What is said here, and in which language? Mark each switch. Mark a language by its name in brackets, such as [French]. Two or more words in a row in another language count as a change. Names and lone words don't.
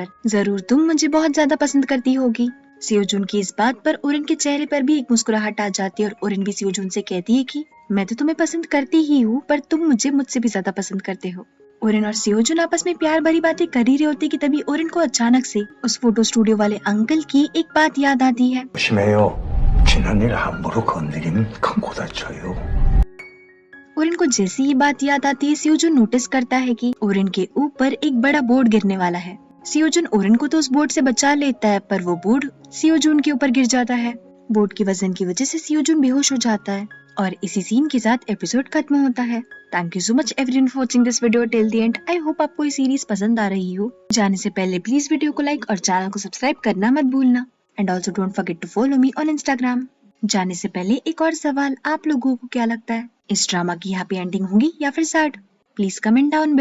[Hindi] जरूर तुम मुझे बहुत ज्यादा पसंद करती होगी। सियोजुन की इस बात पर ओरिन के चेहरे पर भी एक मुस्कुराहट आ जाती है और ओरिन भी सियोजुन से कहती है कि मैं तो तुम्हें पसंद करती ही हूँ, पर तुम मुझे मुझसे भी ज्यादा पसंद करते हो। ओरिन और सियोजुन आपस में प्यार भरी बातें कर ही रहे होते कि तभी ओरिन को अचानक से उस [English] photo studio [Hindi] वाले अंकल की एक बात याद आती है। [Korean] 조심해요. 지난 일 함부로 건드리면 큰 코 다쳐요. [Hindi] ओरिन को जैसी ये बात याद आती है, सियोजुन नोटिस करता है कि ओरिन के ऊपर एक बड़ा बोर्ड गिरने वाला है। सियोजुन ओरिन को तो उस बोर्ड से बचा लेता है, पर वो बोर्ड सियोजुन के ऊपर गिर जाता है। बोर्ड के वजन की वजह से सियोजुन बेहोश हो जाता है और इसी सीन के साथ एपिसोड खत्म होता है। [English] thank you so much everyone for watching this video till the end. I hope [Hindi] आपको ये सीरीज पसंद आ रही हो। जाने से पहले [English] please video [Hindi] को लाइक और चैनल को सब्सक्राइब करना मत भूलना, [English] and also don't forget to follow me on Instagram. [Hindi] जाने से पहले एक और सवाल, आप लोगों को क्या लगता है, इस ड्रामा की [English] happy ending [Hindi] होगी या फिर सैड? [English] please comment down below.